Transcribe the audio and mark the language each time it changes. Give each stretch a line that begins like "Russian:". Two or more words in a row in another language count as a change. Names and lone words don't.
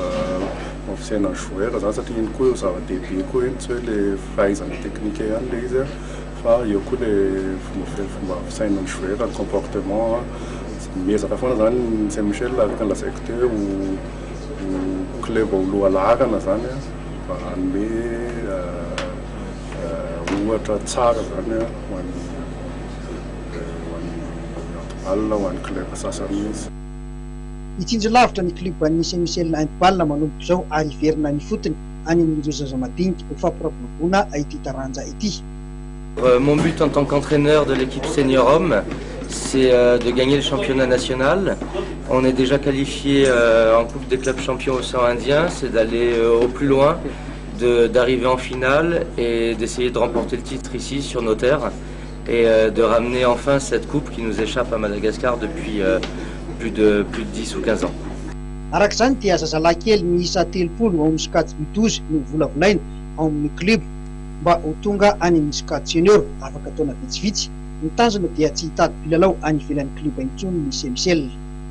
Malagasy: fisainana joueur zany satria iny koa zava-dehibe koa iny tsy hoe le fahaizana teknika ihany le izy fa eo koa le fomba fisainana joueur ny comportement miezaka foana zany Saint-Michel araka ny lazaiko teo club aloha laharana zany mba hanome ohatra tsara zany ho an'ny handball ho an'ny club sasany izy. Itsinjo lavitra ny kluban'ny Saint-Michel handball manomboka izao ary iverina ny fotony any amin'ireo zazamadinika ho fampiraboloana ity taranja ity.
French: Mon but en tant qu'entraîneur de l'équipe senior homme, c'est de gagner le championnat national. On est déjà qualifié en Coupe des clubs champions océan Indien, c'est d'aller au plus loin, d'arriver en finale et d'essayer de remporter le titre ici sur nos terres et de ramener enfin cette coupe qui nous échappe à Madagascar depuis plus de 10 ou 15 ans.
Malagasy: Araka izany dia zazalahy kely miisa 30 ao amin'ny sokajy mitozy no volavolaina ao amin'ny club mba ho tonga any amin'ny sokajy senior afaka taona vitsivitsy ny tanjona dia tsy hitady mpilalao any ivelan'ny club intsony ny Saint-Michel.